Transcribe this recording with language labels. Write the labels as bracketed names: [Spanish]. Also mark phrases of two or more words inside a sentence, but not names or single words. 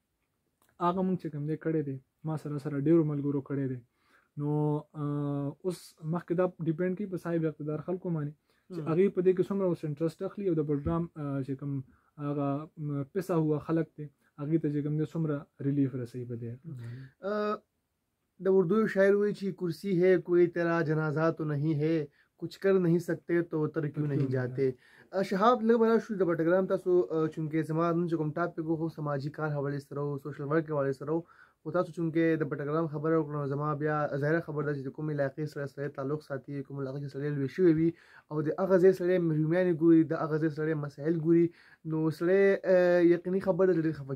[Pashto] هغه مونږ چې کوم دی کړی دی ما سره ډېرو ملګرو کړی دی نو اوس مخکې دا ډیپینډ کوي په صاحب اقتدار خلکو باندې چې هغې په دې کې څومره اوس انټرسټ اخلي او د پروګرام چې کوم هغه پیسه هوا خلک دی هغې ته چې کوم دی څومره ریلیف رسوي په دې د اردو شاعر وایي چې [Urdu] کرسی ہے کوئی تیرا جنازہ تو نہیں ہے کچھ کر نہیں سکتے تو تر کیوں نہیں جاتے [Pashto] شهاب لږ به راشو د بټګرام تاسو چونکې زما نن چې کوم ټاپک خو سماجي کار حوالې سره او [English] social work [Pashto] حوالې سره خو تاسو چونکې د بټګرام خبره وکړو زما بیا ظاهره خبر ده چې کوم علاقې سره تعلق ساتي کوم علاقې سره لوي شوی وي او د هغه ځای سره محرومیانې ګوري د هغه ځای سره مسایل ګوري نو سره یقیني خبره ډېر خفه